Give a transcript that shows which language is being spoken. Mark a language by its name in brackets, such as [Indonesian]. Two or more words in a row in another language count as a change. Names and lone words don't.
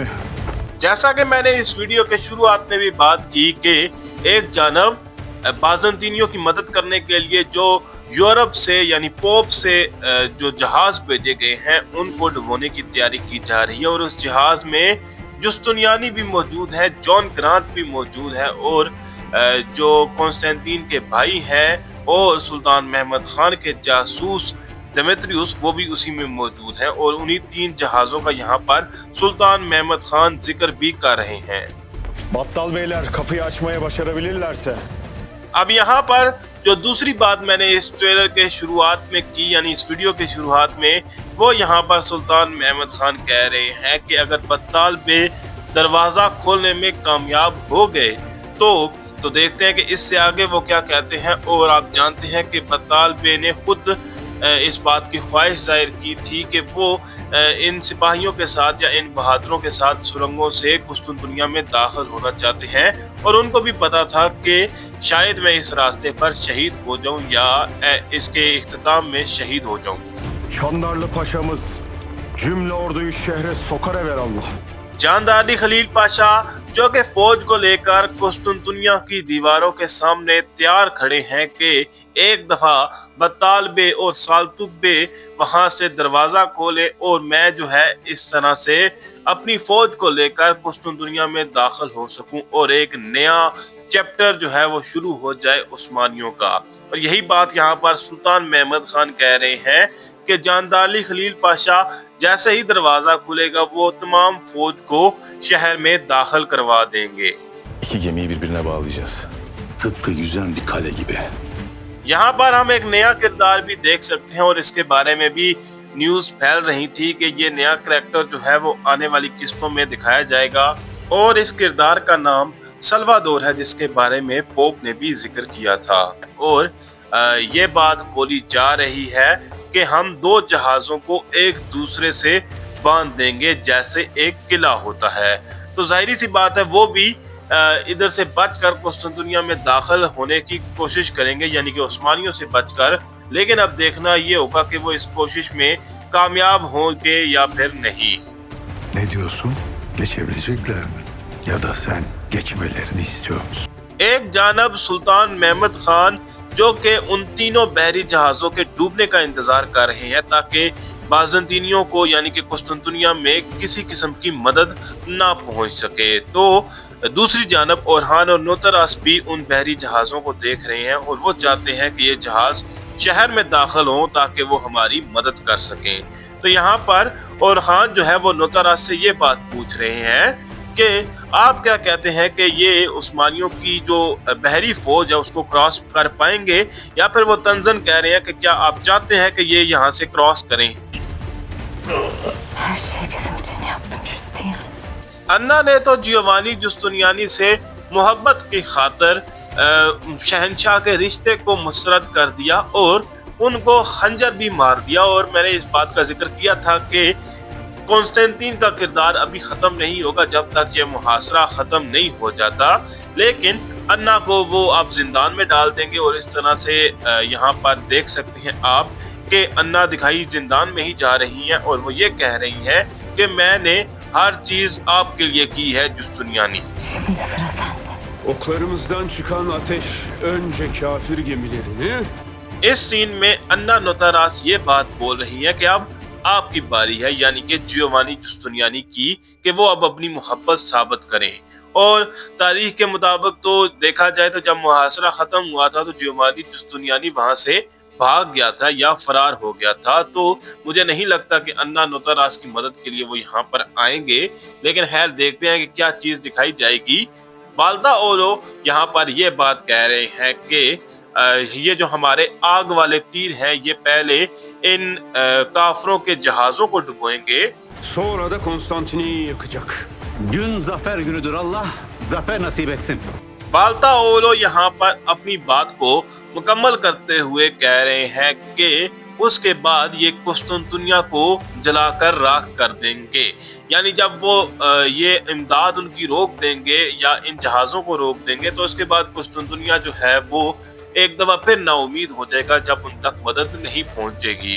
[Hindi] जैसा कि मैंने इस वीडियो के शुरुआत में भी बात की कि एक जानब बाज़ंतीनियों की मदद करने के लिए जो यूरोप से यानी पोप से जो जहाज भेजे गए हैं उनको डुबोने की तैयारी की जा रही है और उस जहाज में जुस्तुनियानी भी मौजूद है, जॉन ग्रांट भी मौजूद है और जो कॉन्स्टेंटीन के भाई हैं और सुल्तान महमद खान के जासूस डेमेत्रियस वो भी उसी में मौजूद हैं। और उन्हीं 3 जहाज़ों का यहाँ पर सुल्तान महमद खान जिक्र भी कर रहे हैं। [Turkish] Battal beyler kapıyı açmaya başarabilirlerse. [Hindi] अब यहाँ पर जो दूसरी बात मैंने इस ट्रेलर के शुरुआत में की, यानी इस वीडियो के शुरुआत में, वो यहाँ पर सुल्तान महमद खान कह रहे हैं कि अगर बत्ताल बे दरवाजा खोलने में कामयाब हो गए तो देखते हैं कि इससे आगे वो क्या कहते हैं। और आप जानते हैं कि बत्ताल बे ने खुद इस बात की ख्वाहिश जाहिर की थी कि वो इन सिपाहियों के साथ या इन बहादुरों के साथ सुरंगों से कुस्तुनतुनिया में दाखिल होना चाहते हैं और उनको भी पता था कि शायद मैं इस रास्ते पर शहीद हो जाऊं या इसके इख्तिताम में शहीद हो जाऊं। [Turkish] Çandarlı paşamız cümle orduyu şehre sokar evelallah. [Hindi] जानदार खलील पाशा जो कि फौज को लेकर कुस्तुनतुनिया की दीवारों के सामने तैयार खड़े हैं कि एक दफा बत्ताल बे और साल्तुक बे वहां से दरवाजा खोले और मैं जो है इस तरह से अपनी फौज को लेकर कुस्तुनतुनिया में दाखिल हो सकूं और एक नया चैप्टर जो है वो शुरू हो जाए उस्मानियों का। और यही बात यहाँ पर सुल्तान महमद खान कह रहे हैं कि जानदार खलील पाशा जैसे ही दरवाजा खुलेगा वो तमाम फौज को शहर में दाखिल करवा देंगे। [Turkish] İki gemiyi birbirine bağlayacağız. Tıpkı yüzen bir kale gibi. [Hindi] यहाँ पर हम एक नया किरदार भी देख सकते हैं और इसके बारे में भी न्यूज़ फैल रही थी कि ये नया करैक्टर जो है वो आने वाली किस्तों में दिखाया जाएगा और इस किरदार का नाम सल्वादोर है, जिसके बारे में पोप ने भी जिक्र किया था। और ये बात बोली जा रही है कि हम 2 जहाज़ों को एक दूसरे से बांध देंगे जैसे एक किला होता है। तो जाहिर सी बात है वो भी इधर से बचकर कुस्तुनतुनिया में दाखिल होने की कोशिश करेंगे, यानी कि उस्मानियों से बचकर। लेकिन अब देखना ये होगा कि वो इस कोशिश में कामयाब होंगे या फिर नहीं। [Turkish] Ne diyorsun? Geçebilecekler mi? Ya da sen geçmelerini istiyor musun? [Hindi] एक जानब सुल्तान महमद खान जो कि उन तीनों बहरी जहाज़ों के डूबने का इंतजार कर रहे हैं ताकि बाज़ंतीनियों को यानी कि कुस्तुनतुनिया में किसी किस्म की मदद ना पहुंच सके, तो दूसरी जानब ओरहान और नोतरास भी उन बहरी जहाज़ों को देख रहे हैं और वो चाहते हैं कि ये जहाज़ शहर में दाखिल हों ताकि वो हमारी मदद कर सकें। तो यहाँ पर ओरहान जो है वो नोतरास से ये बात पूछ रहे हैं कि आप क्या कहते हैं कि ये उस्मानियों की जो बहरी फौज है उसको क्रॉस कर पाएंगे, या फिर वो तंजन कह रहे हैं कि क्या आप चाहते हैं कि ये यहाँ से क्रॉस करें। [Turkish] Her şeyi bizim için yaptım Justinian. [Hindi] अन्ना ने तो जियोवानी जुस्तुनियानी से मोहब्बत की खातिर शहनशाह के रिश्ते को मुस्तरद कर दिया और उनको खंजर भी मार दिया। और मैंने इस बात का जिक्र किया था कि कॉन्स्टेंटीन का किरदार अभी खत्म नहीं होगा जब तक ये मुहासरा खत्म नहीं हो जाता, लेकिन अन्ना को वो आप जिंदान में डाल देंगे और इस तरह से यहाँ पर देख सकते हैं आप कि अन्ना दिखाई जिंदान में ही जा रही हैं और वो ये कह रही हैं कि मैंने हर चीज आपके लिए की है जुस्तुनियानी। [Turkish] Şimdi sıra sende. Oklarımızdan çıkan ateş önce kafir gemilerini, [Hindi] इस सीन में अन्ना नोतारास ये बात बोल रही है कि अब आपकी बारी है, यानी कि जियोवानी जुस्तुनियानी की, कि वो अब अपनी मोहब्बत साबित करें। और तारीख के मुताबिक तो देखा जाए तो जब मुहासरा खत्म हुआ था तो जियोवानी जुस्तुनियानी वहां से भाग गया था या फरार हो गया था, तो मुझे नहीं लगता कि अन्ना नोतारास की मदद के लिए वो यहाँ पर आएंगे, लेकिन खैर देखते हैं कि क्या चीज दिखाई जाएगी। बाल्दा ओलो यहाँ पर ये बात कह रहे हैं कि ये जो हमारे आग वाले तीर हैं ये पहले इन काफरों के जहाजों को डुबोएंगे, [Turkish] sonra da Konstantin'i yakacak. Gün zafer günüdür, Allah zafer nasip etsin. [Hindi] बाल्ता ओलो यहाँ पर अपनी बात को मुकम्मल करते हुए कह रहे हैं कि उसके बाद ये कुस्तुनतुनिया को जलाकर राख कर देंगे, यानी जब वो ये इमदाद उनकी रोक देंगे या इन जहाज़ों को रोक देंगे तो उसके बाद कुस्तुनतुनिया जो है वो एक दफा फिर नाउमीद हो जाएगा जब उन तक मदद नहीं पहुंचेगी।